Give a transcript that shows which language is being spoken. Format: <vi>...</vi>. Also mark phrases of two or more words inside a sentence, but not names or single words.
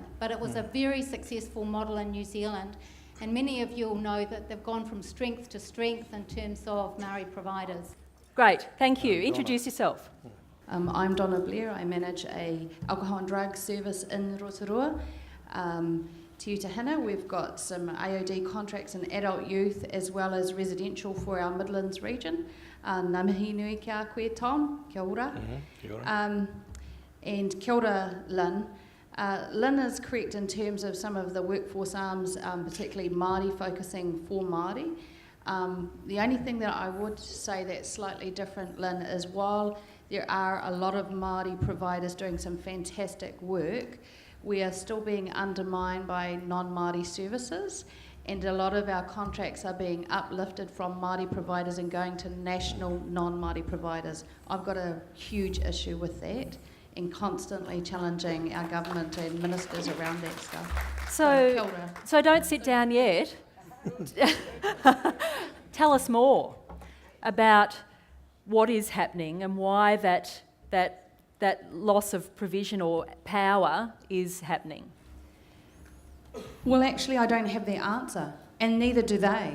<en>But it was a very successful model in New Zealand. And many of you will know that they've gone from strength to strength in terms of Maori providers. Great, thank you. Introduce yourself. I'm Donna Blair. I manage a alcohol and drug service in Rotorua. Te Utahina, we've got some AOD contracts in adult youth as well as residential for our Midlands region.</en> <mi>Ngā mihi nui kia koe, Tom. Kia ora. Kia ora. And kia ora,</mi> <en>Lynn. Lynn is correct in terms of some of the workforce arms, particularly Māori focusing for Māori. The only thing that I would say that's slightly different, Lynn, is while there are a lot of Māori providers doing some fantastic work, we are still being undermined by non-Māori services, and a lot of our contracts are being uplifted from Māori providers and going to national non-Māori providers. I've got a huge issue with that, and constantly challenging our government and ministers around that stuff.</en> <mi>Kia ora.</mi> <en>So don't sit down yet. Tell us more about what is happening and why that loss of provision or power is happening. Well, actually, I don't have the answer, and neither do they.</en>